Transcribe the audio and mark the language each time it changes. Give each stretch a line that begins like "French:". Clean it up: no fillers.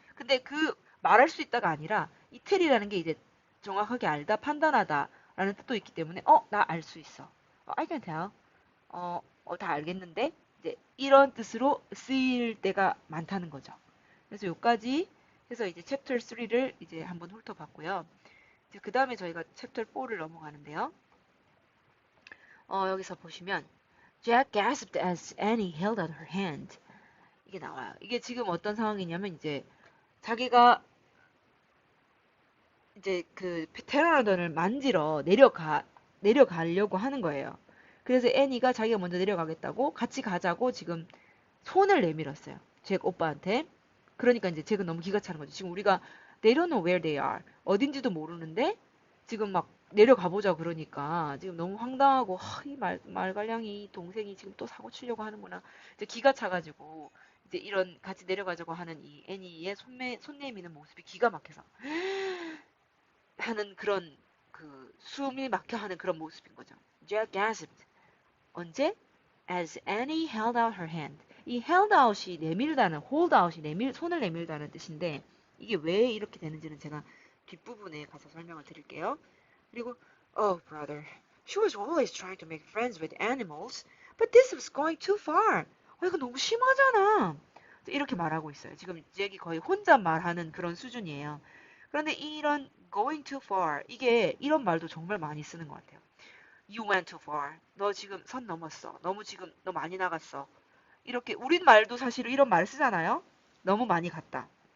Korean: 근데 그 말할 수 있다가 아니라 이 tell이라는 게 이제 정확하게 알다, 판단하다 라는 뜻도 있기 때문에 나 알 수 있어.
English: I can tell.
Korean: 다 알겠는데? 이제 이런 뜻으로 쓰일 때가 많다는 거죠. 그래서 여기까지 해서 이제 챕터 3를 이제 한번 훑어봤고요. 이제 그 다음에 저희가 챕터 4를 넘어가는데요. 여기서 보시면
English: Jack gasped as Annie held out her hand.
Korean: 이게 나와요. 이게 지금 어떤 상황이냐면 이제 자기가 이제 그 테라노던을 만지러 내려가려고 하는 거예요. 그래서 애니가 자기가 먼저 내려가겠다고 같이 가자고 지금 손을 내밀었어요. 잭 오빠한테. 그러니까 이제 잭은 너무 기가 차는 거죠. 지금 우리가
English: they don't know where they are.
Korean: 어딘지도 모르는데 지금 막 내려가 보자 그러니까 지금 너무 황당하고 이 말갈량이 동생이 지금 또 사고 치려고 하는구나. 이제 기가 차가지고 이제 이런 같이 내려가자고 하는 이 애니의 손 내미는 모습이 기가 막혀서 하는 그런 그 숨이 막혀 하는 그런 모습인 거죠.
English: Jack gasped.
Korean: 언제?
English: As Annie held out her hand.
Korean: 이 held out이 내밀다는, hold out이 손을 내밀다는 뜻인데 이게 왜 이렇게 되는지는 제가 뒷부분에 가서 설명을 드릴게요.
English: 그리고 Oh, brother, she was always trying to make friends with animals, but this was going too far.
Korean: 이거 너무 심하잖아. 이렇게 말하고 있어요. 지금 잭이 거의 혼자 말하는 그런 수준이에요. 그런데 이런
English: going too far,
Korean: 이게 이런 말도 정말 많이 쓰는 것 같아요.
English: You went too far.
Korean: 너 지금 선 넘었어. 너무 지금 너 많이 나갔어. 이렇게 우린 말도 사실 이런 말 쓰잖아요. 너무 많이 갔다.